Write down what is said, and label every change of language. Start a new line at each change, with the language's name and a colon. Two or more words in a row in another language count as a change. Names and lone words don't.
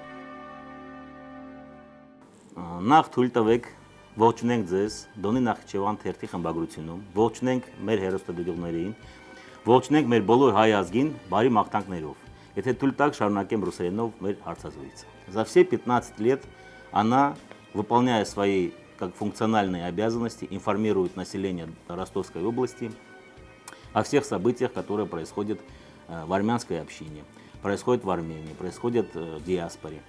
Armenian: Նախ թույլ տվեք ողջունենք ձեզ Դոնի Նախիջևան թերթի խմբագրությունում, ողջունենք մեր հեռուստադիտողներին, ողջունենք մեր բոլոր հայ ազգին բարի մաղթանքներով։ Եթե թույլ տաք, շարունակեմ ռուսերենով մեր հարցազրույցը։
Russian: За все 15 лет она, выполняя свои как функциональные обязанности, информирует население Ростовской области о всех событиях, которые происходят в армянской общине, происходят в Армении, происходят в диаспоре.